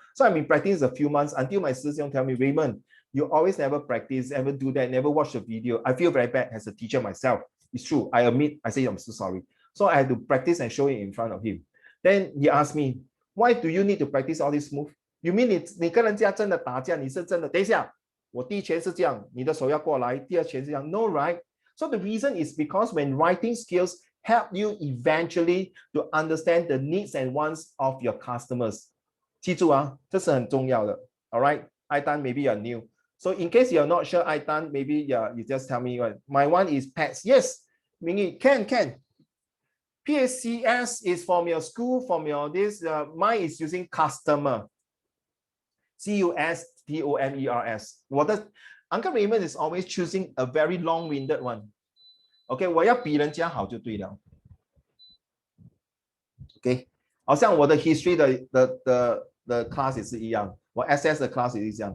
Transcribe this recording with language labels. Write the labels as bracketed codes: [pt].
[en] So I've been practicing a few months until my Sifu tell me, Raymond, you always never practice, never do that, never watch the video. I feel very bad as a teacher myself. It's true. I admit, I say I'm so sorry. So I had to practice and show it in front of him. Then he asked me, why do you need to practice all this move? You mean [zh] 你跟人家真的打架，你是真的？等一下，我第一拳是这样，你的手要过来，第二拳是这样。 [en] No, right? So the reason is because when writing skills help you eventually to understand the needs and wants of your customers. [zh] 记住啊，这是很重要的。 [en] All right, Aitan, maybe you're new. So in case you're not sure, Aitan, maybe you just tell me. My one is pets. Yes, Mingy, can. PSCS is from your school, from your this. Mine is using customer. CUSTOMERS. Uncle Raymond is always choosing a very long-winded one. [zh] OK， 我要比人家好就对了。 OK， 好像我的 history 的 class 也是一样，我 SS 的 class 也是这样。